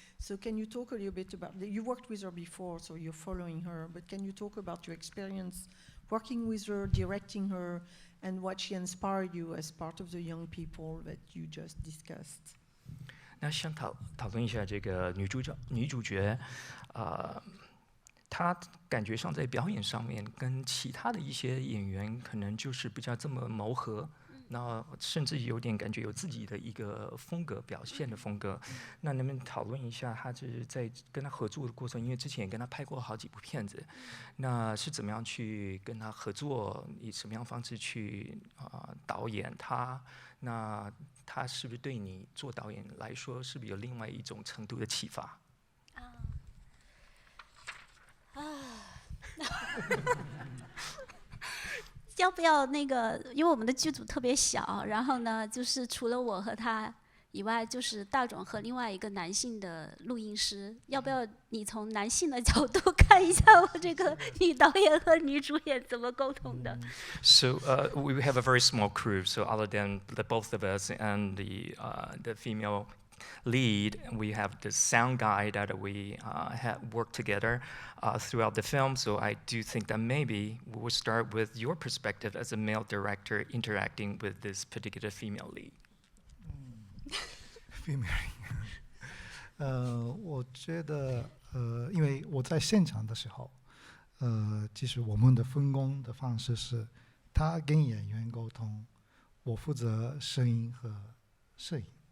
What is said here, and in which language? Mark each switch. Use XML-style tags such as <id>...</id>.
<en>So can you talk a little bit about, you worked with her before, so you're following her, but can you talk about your experience working with her, directing her, and what she inspired you as part of the young people that you just discussed?</en> <zh>那想讨论一下这个女主角，她感觉上在表演上面跟其他的一些演员可能就是比较这么谋合，那甚至有点感觉有自己的一个风格表现的风格。那能不能讨论一下她就是在跟她合作的过程，因为之前也跟她拍过好几部片子，那是怎么样去跟她合作，以什么样方式去导演她？那她是不是对你做导演来说，是不是有另外一种程度的启发？要不要那个？因为我们的剧组特别小，然后呢，就是除了我和他以外，就是大总和另外一个男性的录音师。要不要你从男性的角度看一下我这个女导演和女主演怎么沟通的？</zh> <en>So we have a very small crew. So other than the both of us and the female lead, we have the sound guy that we have worked together throughout the film. So I do think that maybe we will start with your perspective as a male director interacting with this particular female lead.</en> <zh>Female 我觉得因为我在现场的时候，其实我们的分工的方式是，他跟演员沟通，我负责声音和摄影。</zh>